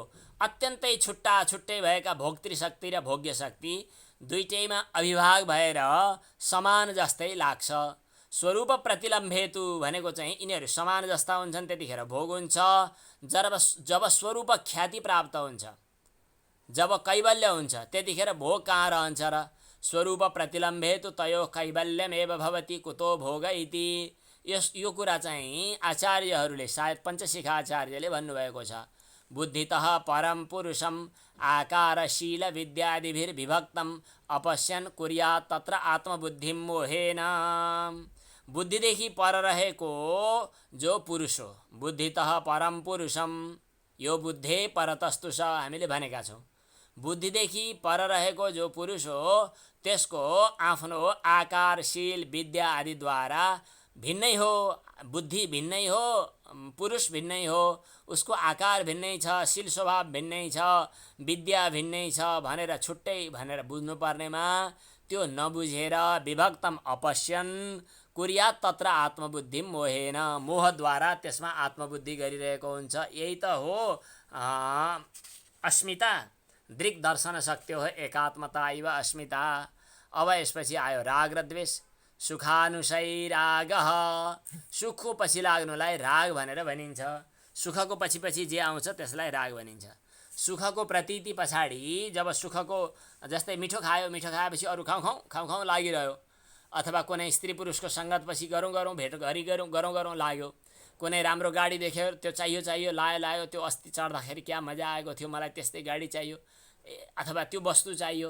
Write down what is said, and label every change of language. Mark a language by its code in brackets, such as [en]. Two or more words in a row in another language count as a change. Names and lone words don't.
[ne] अत्यन्तै छुट्टा छुट्टै भएका भोक्तृशक्ति र भोग्य शक्ति दुईटैमा अभिभाग भएर समान जस्तै लाग्छ। [sa] स्वरूप प्रतिलम्भेतु [ne] भनेको चाहिँ यिनीहरू समान जस्ता हुन्छन्, त्यतिखेर भोग हुन्छ। जब स्वरूप ख्याति प्राप्त हुन्छ, जब कैवल्य हुन्छ, त्यतिखेर भोग कहाँ रहन्छ र? [sa] स्वरूप प्रतिलम्भेतु तयो कैवल्यमेव भवति कुतो भोग इति। [ne] यो कुरा चाहिँ आचार्यहरूले, सायद पञ्चशिखाचार्यले भन्नुभएको छ। [sa] बुद्धितः परम पुरुषम आकारशील विद्यादिभिर्विभक्तम अपश्यन् कुर्यात् तत्र आत्मबुद्धिं मोहेन। [ne] बुद्धिदेखि पर रहेको जो पुरुष हो, [sa] बुद्धितः परम पुरुषम, [ne] यो [sa] बुद्धे परतस्तु स [ne] हामीले भनेका छौँ। बुद्धिदेखि पर रहेको जो पुरुष हो त्यसको आफ्नो आकारशील विद्या आदिद्वारा भिन्नै हो। बुद्धि भिन्नै हो, पुरुष भिन्नै हो, उसको आकार भिन्नै छ, शील स्वभाव भिन्नै छ, विद्या भिन्नै छ भनेर छुट्टै भनेर बुझ्नुपर्नेमा त्यो नबुझेर [sa] विभक्तम अपश्यन् कुर्यात् तत्र आत्मबुद्धिं मोहेन। [ne] मोहद्वारा त्यसमा आत्मबुद्धि गरिरहेको हुन्छ। यही त हो अस्मिता। [sa] दृक् दर्शन शक्त्यो एकात्मता इव अस्मिता। [ne] अब यसपछि आयो राग र द्वेष। [sa] सुखानुशयी रागः। [ne] सुखको पछि लाग्नुलाई राग भनेर भनिन्छ। सुखको पछि पछि जे आउँछ त्यसलाई राग भनिन्छ। सुखको प्रतीति पछाडि जब सुखको, जस्तै मिठो खायो, मिठो खाएपछि अरू खाउँ लागिरह्यो, अथवा कुनै स्त्री पुरुषको सङ्गत पछि गरौँ भेट घरि गरौँ लाग्यो, कुनै राम्रो गाडी देख्यो, त्यो चाहियो लायो, त्यो अस्ति चढ्दाखेरि क्या मजा आएको थियो, मलाई त्यस्तै गाडी चाहियो, अथवा त्यो वस्तु चाहियो।